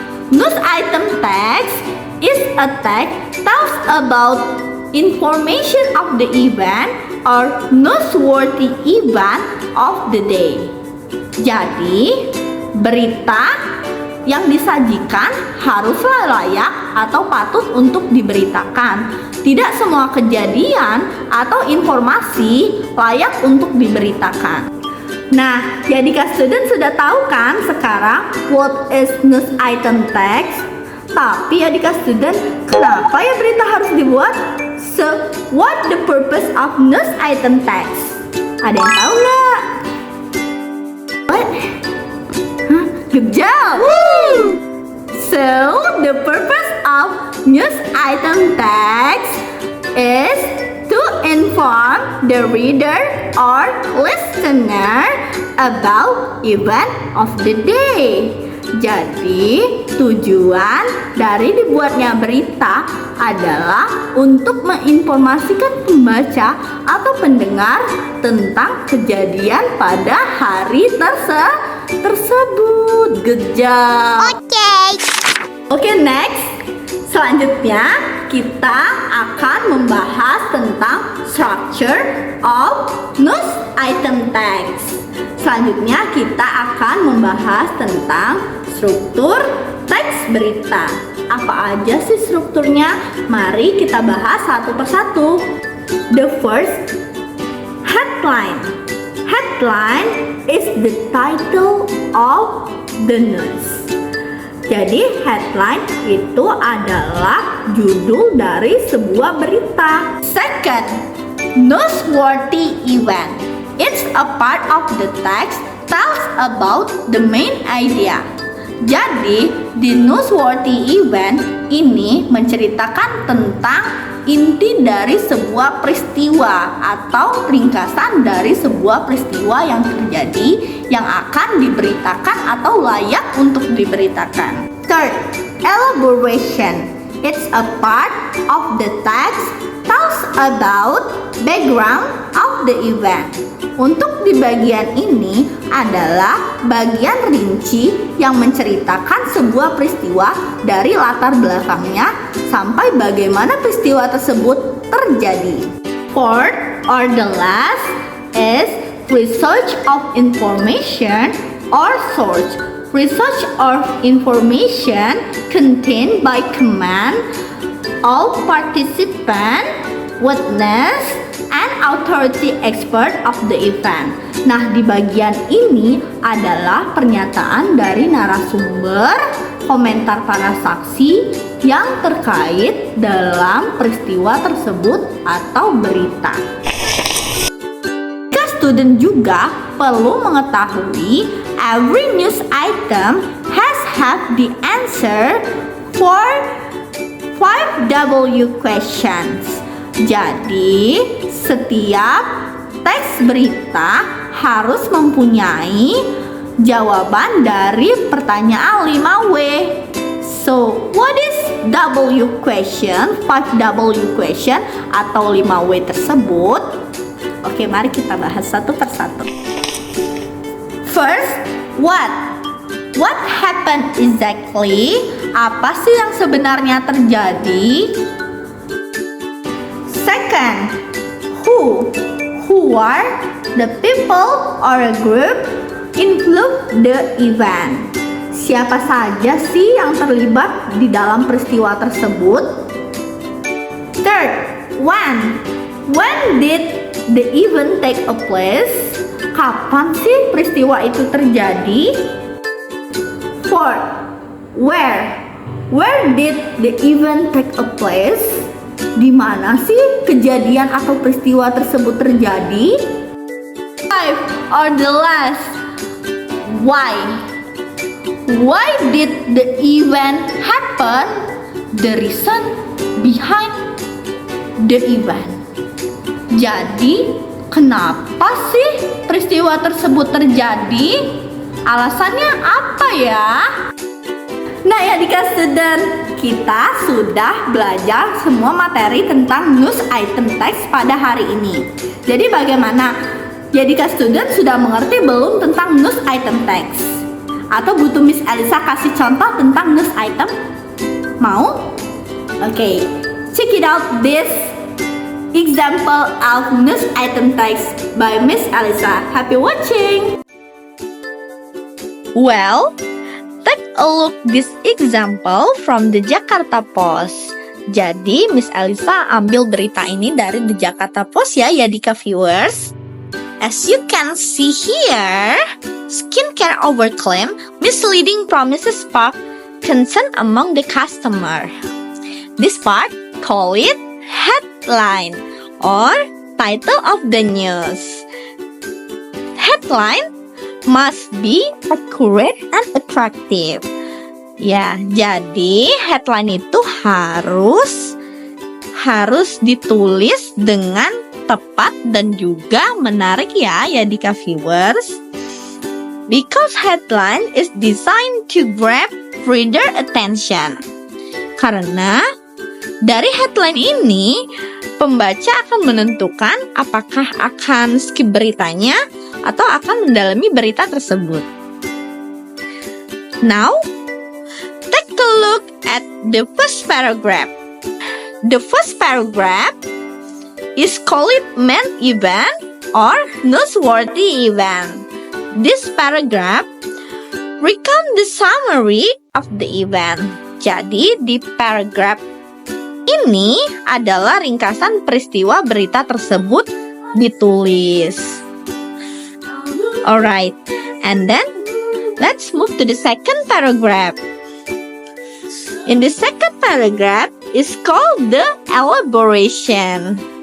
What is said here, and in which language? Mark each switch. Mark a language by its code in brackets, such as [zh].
[en] News item text is a text tells about information of the event or newsworthy event of the day. [id] Jadi, berita yang disajikan haruslah layak atau patut untuk diberitakan. Tidak semua kejadian atau informasi layak untuk diberitakan. Nah, jadi student sudah tahu kan sekarang [en] what is news item text? [id] Tapi Adika student, kenapa ya berita harus dibuat? [en] So, what the purpose of news item text? [id] Ada yang tahu nggak? [en] What? Huh? Good job! [id] Woo! [en] So, the purpose of news item text is to inform the reader or listener about event of the day. [id] Jadi, tujuan dari dibuatnya berita adalah untuk menginformasikan pembaca atau pendengar tentang kejadian pada hari tersebut. [en] Good job. Oke, next. [id] Selanjutnya, kita akan membahas tentang [en] structure of news item text. [id] Selanjutnya, kita akan membahas tentang struktur teks berita. Apa aja sih strukturnya? Mari kita bahas satu persatu. [en] The first, headline. Headline is the title of the news. [id] Jadi headline itu adalah judul dari sebuah berita. [en] Second, newsworthy event. It's a part of the text tells about the main idea. [id] Jadi, di newsworthy event ini menceritakan tentang inti dari sebuah peristiwa atau ringkasan dari sebuah peristiwa yang terjadi yang akan diberitakan atau layak untuk diberitakan. [en] Third, elaboration. It's a part of the text tells about background of the event. [id] Untuk di bagian ini adalah bagian rinci yang menceritakan sebuah peristiwa dari latar belakangnya sampai bagaimana peristiwa tersebut terjadi. [en] Fourth or the last is research of information or source. Research of information contained by command of participant, witness, and authority expert of the event. [id] Nah, di bagian ini adalah pernyataan dari narasumber, komentar para saksi yang terkait dalam peristiwa tersebut atau berita. Student juga perlu mengetahui [en] every news item has the answer for 5W questions. [id] Jadi, setiap teks berita harus mempunyai jawaban dari pertanyaan 5W. [en] So, what is W question, 5W question [id] atau 5W tersebut? Oke, mari kita bahas satu persatu. [en] First, what? What happened exactly? [id] Apa sih yang sebenarnya terjadi? [en] Second, who? Who are the people or a group include the event? [id] Siapa saja sih yang terlibat di dalam peristiwa tersebut? [en] Third, when? When did the event take a place? [id] Kapan sih peristiwa itu terjadi? [en] Fourth, where? Where did the event take a place? [id] Di mana sih kejadian atau peristiwa tersebut terjadi? [en] Five, or the last, why? Why did the event happen? The reason behind the event. [id] Jadi, kenapa sih peristiwa tersebut terjadi? Alasannya apa ya? Nah ya adik student, kita sudah belajar semua materi tentang news item text pada hari ini. Jadi bagaimana? Ya adik student sudah mengerti belum tentang news item text? Atau butuh Miss Elisa kasih contoh tentang news item? Mau? [en] Oke, check it out this example of news item text by Miss Elisa. Happy watching! Well, take a look this example from the Jakarta Post. [id] Jadi Miss Elisa ambil berita ini dari the Jakarta Post ya Dika viewers. [en] As you can see here, skincare overclaim misleading promises spark concern among the customer. This part call it headline or title of the news. Headline must be accurate and attractive. [id] Ya, jadi headline itu harus ditulis dengan tepat dan juga menarik ya Dika viewers. [en] Because headline is designed to grab reader attention. [id] Karena dari headline ini pembaca akan menentukan apakah akan skip beritanya atau akan mendalami berita tersebut. [en] Now, take a look at the first paragraph. The first paragraph is called main event or newsworthy event. This paragraph recount the summary of the event. [id] Jadi di paragraph ini adalah ringkasan peristiwa berita tersebut ditulis. [en] Alright, and then let's move to the second paragraph. In the second paragraph is called the elaboration.